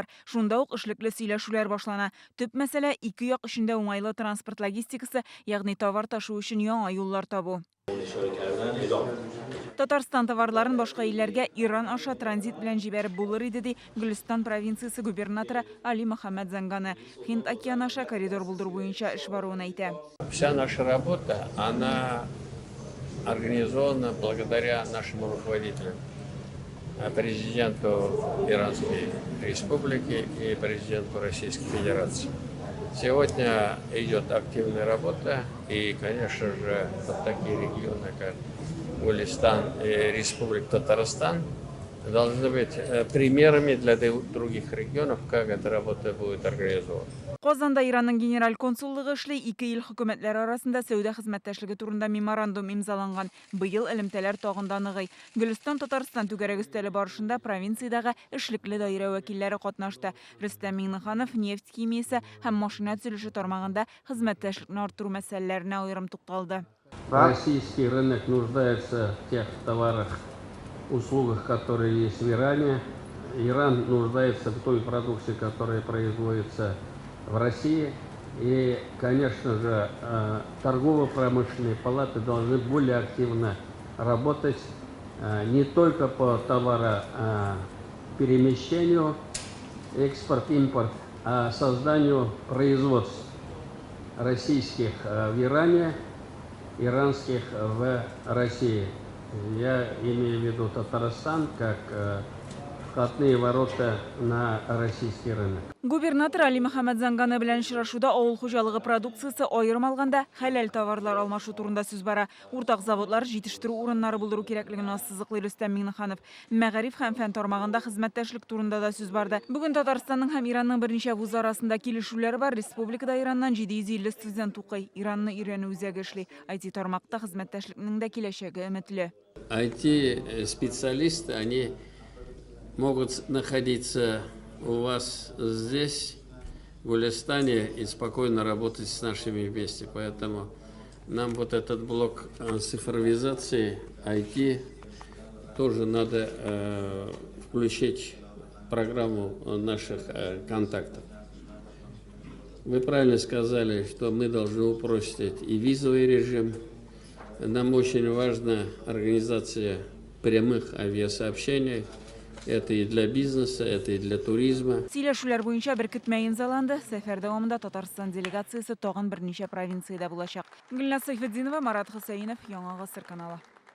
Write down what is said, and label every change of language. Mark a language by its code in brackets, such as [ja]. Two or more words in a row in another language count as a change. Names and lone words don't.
[tt] Шунда ук эшлекле сөйләшүләр башлана. Төп мәсьәлә ике як эчендә уңайлы транспорт логистикасы, ягъни товар ташу өчен яңа юллар табу. Татарстан товарларын башка илләргә Иран аша транзит белән җибәреп булыр иде, ди Гүлстан провинциясы губернаторы Али Мөхәммәд Занганы. Һинд океаны аша коридор булдыру буенча эш баруын әйтә. [ru] Вся наша работа, она организована благодаря нашему руководителю, президенту Иранской Республики и президенту Российской Федерации. Сегодня идет активная работа, и, конечно же, вот такие регионы, как Гулистан и Республика Татарстан, должны быть примерами для других регионов, как эта работа будет организована. [tt] Казанда Иранның генераль консуллыгы эшли, ике ил хөкүмәтләре арасында сәүдә хезмәттәшлеге турында меморандум имзаланган. Быел элемтәләр тагын да ныгый. Гөлстан Татарстан түгәрәк өстәле барышында провинциядагы эшлекле даирә вәкилләре катнашты. Рөстәм Миңнеханов нефть химиясе һәм машина төзелеше тармагында хезмәттәшлекне арттыру мәсьәләләренә аерым тукталды. [ru] Российский рынок нуждается в тех товарах, услугах, которые есть в Иране. Иран нуждается в той продукции, которая производится в России. И, конечно же, торгово-промышленные палаты должны более активно работать не только по товароперемещению, экспорт-импорт, а созданию производств российских в Иране, иранских в России. Я имею в виду Татарстан как входные ворота на российский рынок. [tt] Губернатор Али Мөхәммәд Занганы белән очрашуда авыл хуҗалыгы продукциясе аерым алганда хәләл товарлар алмашу турында сүз бара. Уртак заводлар җитештерү урыннары булдыру кирәклеген ассызыклый Рөстәм Миңнеханов. Мәгариф һәм фән тармагында хезмәттәшлек турында да сүз барды. Бүген Татарстанның һәм Иранның берничә вуз арасында килешүләр бар. Республикада Ираннан 750 студент укый. Иранны өйрәнү үзәге эшли. IT тармакта хезмәттәшлекнең дә киләчәге өметле. [ru] IT-специалисты, они могут находиться у вас здесь, в Гулистане, и спокойно работать с нашими вместе. Поэтому нам вот этот блок цифровизации, IT, тоже надо включить в программу наших контактов. Вы правильно сказали, что мы должны упростить и визовый режим. Нам очень важна организация прямых авиасообщений. Это и для бизнеса, это и для туризма. [tt] Сөйләшүләр буенча беркетмә имзаланды. Сәфәр дәвамында Татарстан делегациясе тагын берничә провинциядә булачак. Гөлназ Сайфетдинова, Марат Хосаинов, Яңа Гасыр каналы.